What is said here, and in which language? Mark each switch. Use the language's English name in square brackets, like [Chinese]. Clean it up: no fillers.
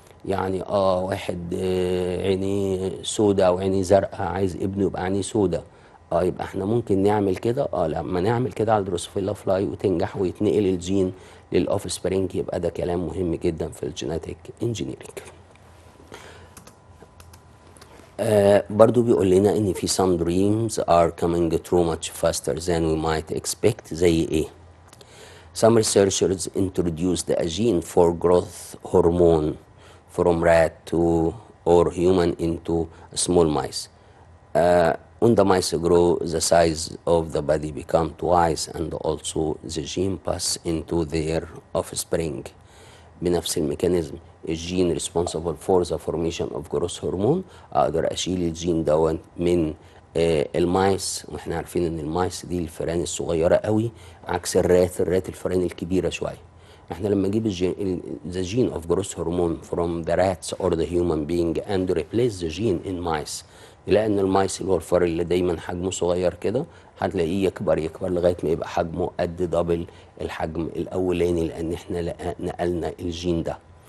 [Arabic] يعني واحد عينيه سودا او عينيه زرقاء عايز ابنه يبقى عينيه سودا، يبقى احنا ممكن نعمل كده. لما نعمل كده على الدروسوفيلا فلاي وتنجح ويتنقل الجين للاوف سبرينج يبقى ده كلام مهم جدا في الجيناتيك انجينيرنج. برضو بيقول لنا ان في [English] some dreams are coming true much faster than we might expect. [Arabic] زي ايه؟ [English] Some researchers introduced a gene for growth hormone from rat to or human into small mice. When the mice grow, the size of the body become twice, and also the gene pass into their offspring. [Arabic] بنفس الميكانيزم الجين [English] responsible for the formation of growth hormone [Arabic] اقدر اشيل الجين دون من المايس، واحنا عارفين ان المايس دي الفئران الصغيره قوي عكس الرات الفئران الكبيره شويه. احنا لما نجيب [English] the gene of growth hormone from the rats or the human being and replace the gene in mice، [Arabic] نلاقي ان المايس اللي هو الفار اللي دايما حجمه صغير كده هتلاقيه يكبر لغايه ما يبقى حجمه قد دبل الحجم الاولاني، لان احنا نقلنا الجين ده.